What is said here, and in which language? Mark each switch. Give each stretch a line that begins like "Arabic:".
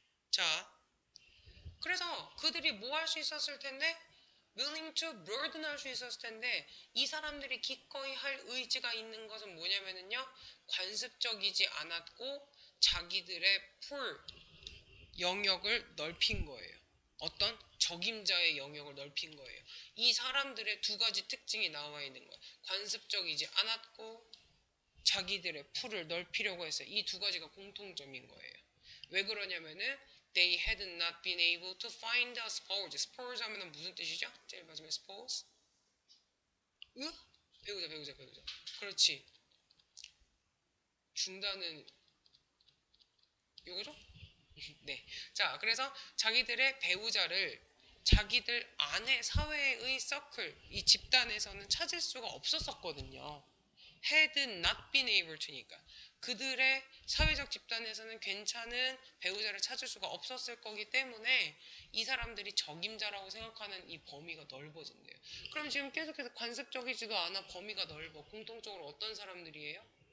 Korean: 자, 그래서 그들이 뭐 할 수 있었을 텐데
English: willing to burden
Korean: 할 수 있었을 텐데 이 사람들이 기꺼이 할 의지가 있는 것은 뭐냐면요 관습적이지 않았고 자기들의 풀 영역을 넓힌 거예요. 어떤 적임자의 영역을 넓힌 거예요. 이 사람들의 두 가지 특징이 나와 있는 거예요. 관습적이지 않았고 자기들의 풀을 넓히려고 했어요. 이 두 가지가 공통점인 거예요. 왜 그러냐면은
English: they had not been able to find a spouse.
Korean: spouse 하면은 무슨 뜻이죠? 제일 마지막에 spouse? 배우자. 그렇지. 중단은 요거죠? 네. 자, 그래서 자기들의 배우자를 자기들 안에 사회의 서클, 이 집단에서는 찾을 수가 없었었거든요.
English: had not been able to니까.
Korean: 그들의 사회적 집단에서는 괜찮은 배우자를 찾을 수가 없었을 거기 때문에 이 사람들이 적임자라고 생각하는 이 범위가 넓어진대요. 그럼 지금 계속해서 관습적이지도 않아 범위가 넓어. 공통적으로 어떤 사람들이에요?